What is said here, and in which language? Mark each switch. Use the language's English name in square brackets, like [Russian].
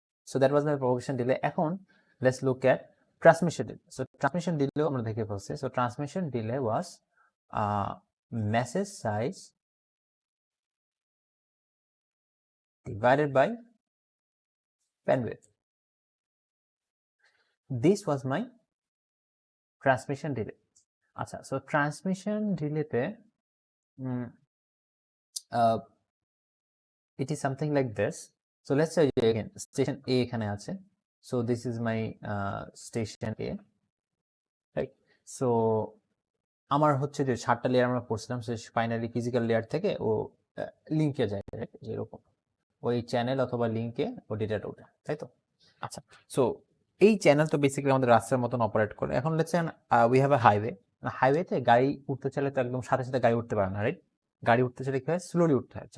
[English] So that was my propagation delay. [Bangla] এখন [English] Let's look at transmission delay. So transmission ডিলেও [Bangla] আমরা দেখে ফেলছি। [English] So transmission delay was message size divided by bandwidth. This was my transmission delay. [Bangla] আচ্ছা, [English] so transmission delay তে it is something like this. So let's say again station A [Bangla] এখানে আছে, [English] so this is my station A, right? [Bangla] So আমার হচ্ছে যে 7টা layer আমরা পড়ছিলাম, সে finally physical layer থেকে ও লিংকে যায়, যেরকম ওই চ্যানেল অথবা লিংকে ও ডেটাটা ওঠে, তাই তো? আচ্ছা, সো এই চ্যানেল তো বেসিক্যালি আমাদের রাস্তার মতন অপারেট করে। এখন [English] Let's say we have a highway. [Bangla] হাইওয়েতে গাড়ি উঠতে চাইলে তো একদম সাথে সাথে গাড়ি উঠতে পারে না, রাইট? গাড়ি উঠতে চাইলে কি হয়? স্লোলি উঠতে হয়।